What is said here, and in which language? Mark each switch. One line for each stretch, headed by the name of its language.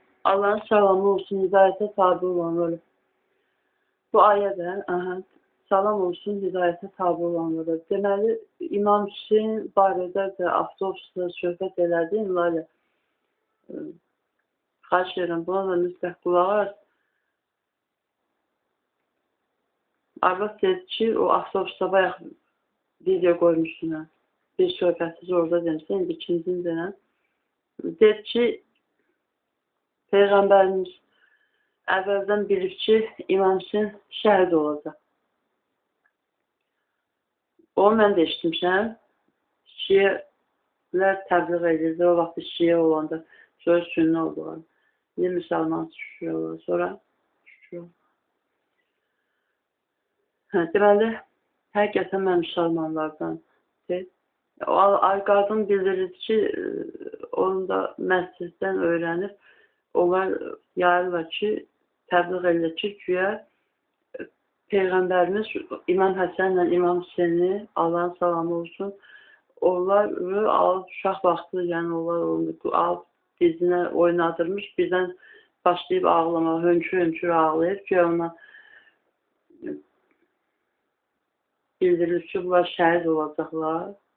Turkish: Allah'ın salamı olsun, hidayete tabi olanları.
Azerbaijani: Bu ayədə,
Turkish: salam olsun, hidayete tabi olanları.
Azerbaijani: Deməli, İmam Hüseyin barədə də avtobusda söhbət elədim, Lalə. Xahiş edirəm, buna da mütləq qulaq as. Arvad dedi ki, o avtobusda bayaq video qoymuşsun. Bir söhbətsiz orada demişsən, indi ikinci denən. Dedi ki, Peyğəmbərimiz əvvəldən bilib ki, İmam Hüseyin şəhid olacaq. Onu mən də eşitmişəm. Şiələr təbliğ edirdi, o vaxt şiə olanda, sonra sünni oldular. Bir müsəlman şükür olur, sonra şükür olur. Deməli, həqiqətən mən müsəlmanlardan. Qadın bildirir ki, onu da məsciddən öyrənib, onlar yayırlar ki, təbliğ edir ki, güya Peyğəmbərimiz İmam Həsənlə İmam Hüseyni, Allahın salamı olsun, onları alıb uşaq vaxtı, yəni onlar onu alıb dizinə oynadırmış, birdən başlayıb ağlamağa, hönkür-hönkür ağlayıb ki, ona bildirir ki, bunlar şəhid olacaqlar.